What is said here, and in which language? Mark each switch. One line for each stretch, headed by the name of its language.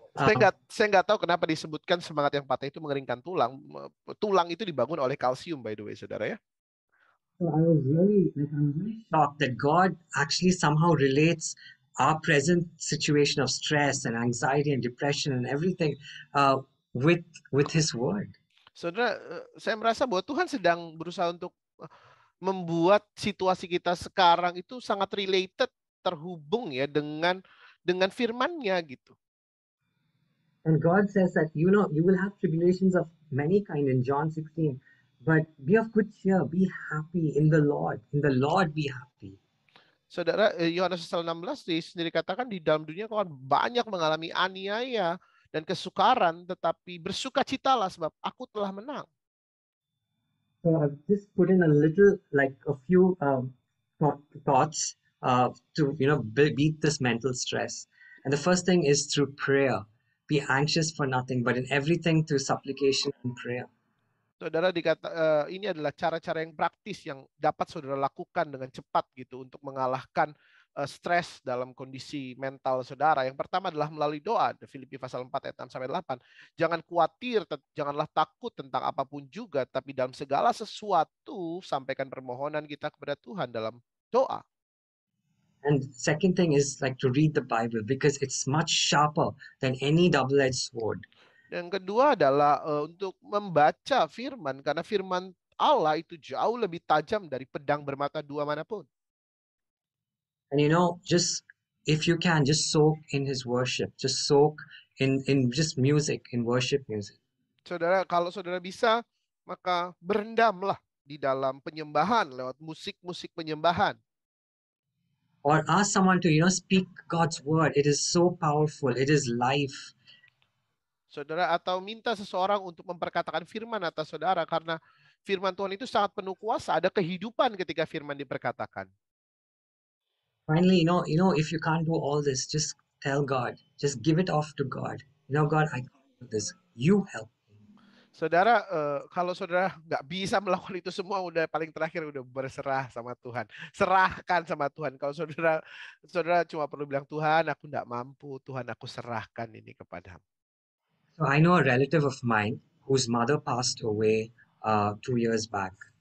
Indonesian: saya nggak tahu kenapa disebutkan semangat yang patah itu mengeringkan tulang. Tulang itu dibangun oleh kalsium,
English: by the way,
Indonesian: saudara ya.
English: So I was really shocked that God actually somehow relates our present situation of stress and anxiety and depression and everything with His Word.
Indonesian: Saudara, saya merasa bahwa Tuhan sedang berusaha untuk membuat situasi kita sekarang itu sangat related, terhubung ya dengan firman-Nya gitu.
English: And God says that you will have tribulations of many kind in John 16, but be of good cheer, be happy in the Lord. In the Lord be happy.
Indonesian: Saudara, Yohanes 16 sendiri katakan di dalam dunia kau akan banyak mengalami aniaya dan kesukaran, tetapi bersukacitalah sebab aku telah menang.
English: So I've just put in a few thoughts to beat this mental stress. And the first thing is through prayer. Be anxious for nothing, but in everything through supplication and prayer.
Indonesian: Saudara, ini adalah cara-cara yang praktis yang dapat saudara lakukan dengan cepat gitu untuk mengalahkan stres dalam kondisi mental saudara. Yang pertama adalah melalui doa. Filipi pasal 4 ayat 6-8. Jangan khawatir, janganlah takut tentang apapun juga, tapi dalam segala sesuatu sampaikan permohonan kita kepada Tuhan dalam doa.
English: And second thing is like to read the Bible, because it's much sharper than any double-edged sword.
Indonesian: Yang kedua adalah untuk membaca firman, karena firman Allah itu jauh lebih tajam dari pedang bermata dua manapun.
English: And just if you can, just soak in His worship, just soak in just music, in worship music.
Indonesian: Saudara, kalau saudara bisa, maka berendamlah di dalam penyembahan lewat musik-musik penyembahan.
English: Or ask someone to speak God's word. It is so powerful. It is life.
Indonesian: Saudara, atau minta seseorang untuk memperkatakan firman atas saudara, karena firman Tuhan itu sangat penuh kuasa. Ada kehidupan ketika firman diperkatakan.
English: Finally, if you can't do all this, just tell God. Just give it off to God. God, I can't do this. You help me.
Indonesian: Saudara, kalau saudara nggak bisa melakukan itu semua, udah paling terakhir udah berserah sama Tuhan. Serahkan sama Tuhan. Kalau saudara cuma perlu bilang, Tuhan, aku nggak mampu. Tuhan, aku serahkan ini kepadamu.
English: So I know a relative of mine whose mother passed away 2 years back.